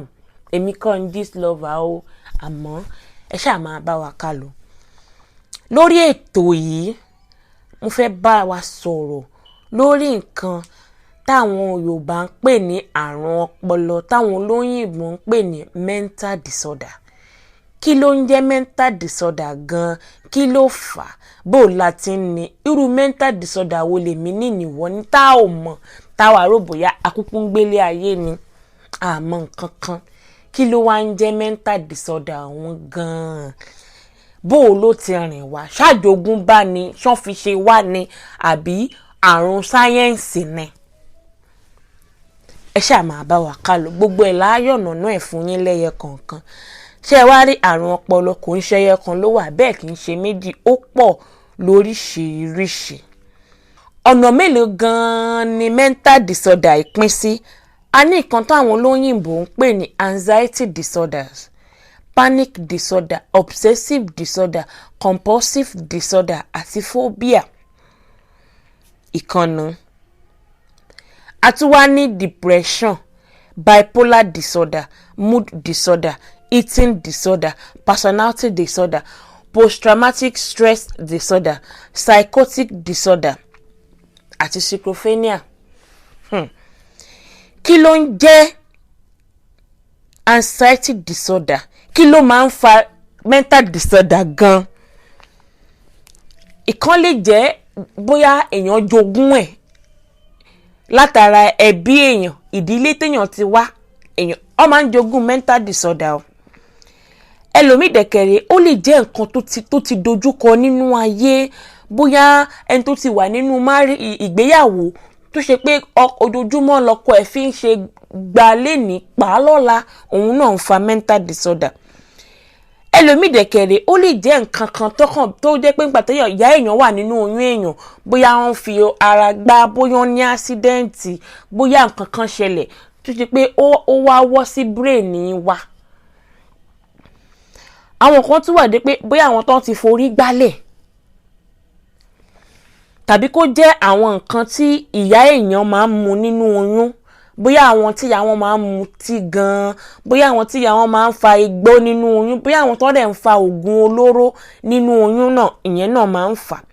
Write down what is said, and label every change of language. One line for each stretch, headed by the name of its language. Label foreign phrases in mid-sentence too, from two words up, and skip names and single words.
Yoruba: Èmi kọ́ ń Gistlover o, àmọ́ ẹ ṣáà máa bá wa ká lọ. Lórí ètò yìí, mo fẹ́ bá wa sọ̀rọ̀ lórí nǹkan táwọn Yorùbá ń pè ní àrùn ọpọlọ, táwọn olóyìnbó ń pè ní
English: mental disorder.
Yoruba: Kí ló ń jẹ́
English: mental disorder
Yoruba: gan-an? Kí ló fà á? Bó la ti ń ní? Irú
English: mental disorder
Yoruba: wo lèmi ní ìwọ ní tá ò mọ̀, táwa rò bóyá akúkú ń gbélé ayé ni àmọ́ nǹkan kan. Kí ló wá ń jẹ́
English: mental disorder
Yoruba: wọn gan-an? Bó ló ti rìn wá? Ṣàjogún bá ni, ṣán fi ṣe wá ni, àbí àrùn sáyẹ́ǹsì ni? Ẹ ṣáà máa bá wa ká lọ, gbogbo ẹ̀ láyọ̀nà náà ẹ̀ fún yín lẹ́yẹ kọ̀ọ̀kan. Ṣé ẹ wá rí àrùn ọpọlọ kò ń ṣẹyẹ kan ló wà, bẹ́ẹ̀ kì í ṣe méjì, ó pọ̀ lóríṣiríṣi. Ọ̀nà mélòó gan-an ni
English: mental disorder
Yoruba: ìpín sí? A ní nǹkan táwọn olóyìnbó ń pè ní
English: anxiety disorders, panic disorder, obsessive disorder, compulsive disorder
Yoruba: àti phobia. Ìkànnù. A tún wá ní
English: depression, bipolar disorder, mood disorder, eating disorder, personality disorder, post-traumatic stress disorder, psychotic disorder
Yoruba: àti schizophrenia. Kí ló ń jẹ́
English: anxiety disorder?
Yoruba: Kí ló máa ń fa
English: mental disorder
Yoruba: gan? Ìkan lè jẹ́ bóyá èèyàn jogún ẹ̀ látara ẹbí èèyàn, ìdílé téèyàn ti wá, èèyàn ó máa ń jogún
English: mental disorder
Yoruba: o. Ẹlòmíì dẹ̀kẹ̀rẹ̀ ó lè jẹ́ nǹkan tó ti dojúkọ nínú ayé, bóyá ẹni tó ti wà nínú ìgbéyàwó tó ṣe pé ojoojúmọ́ lọ́kọ ẹ̀ fi ń ṣe gbà lénìí pa á lọ́la, òun náà ń fa
English: mental disorder.
Yoruba: Ẹlòmíì dẹ̀kẹ̀rẹ̀ ó lè jẹ́ nǹkan kan tó jẹ́ pé nígbà téèyàn ìyá èèyàn wà nínú oyún èèyàn, bóyá wọ́n fi ara gbá, bóyá wọ́n ní ásídẹ́ǹtì, bóyá nǹkan kan ṣẹlẹ̀ tó ṣe pé ó wá wọ́ sí bírèènì wa. Àwọn kan tún wà dé pé bóyá àwọn tó ti forí gbálẹ̀, tàbí kó jẹ́ àwọn nǹkan tí ìyá èèyàn máa ń mu nínú oyún, bóyá àwọn tí ìyá wọn máa ń mu tí gan-an, bóyá àwọn tí ìyá wọn máa ń fa igbó nínú oyún, bóyá àwọn tó dẹ̀ ń fa oògùn olóró nínú oyún náà, ìyẹn náà máa ń fà á.